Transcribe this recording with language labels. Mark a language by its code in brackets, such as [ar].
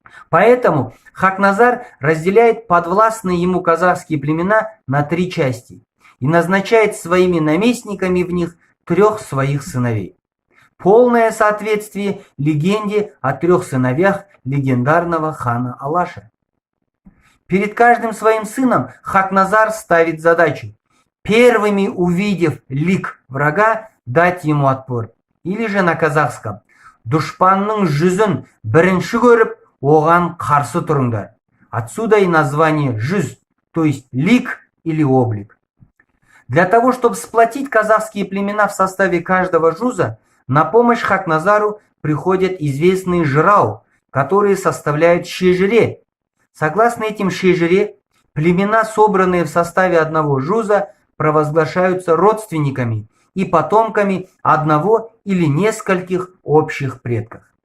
[ru] Поэтому Хакназар разделяет подвластные ему казахские племена на 3 части и назначает своими наместниками в них 3 своих сыновей. Полное соответствие легенде о 3 сыновьях легендарного хана Алаша. Перед каждым своим сыном Хакназар ставит задачу, первыми увидев лик врага, дать ему отпор. Или же на казахском [kk] «Душпанның жүзін бірінші көріп, оған қарсы тұрыңдар». [ru] Отсюда и название «жүз», то есть лик или облик. Для того, чтобы сплотить казахские племена в составе каждого жуза, на помощь Хакназару приходят известные жырау, которые составляют шежире. Согласно этим шежире, племена, собранные в составе одного жуза, провозглашаются родственниками и потомками одного или нескольких общих предков.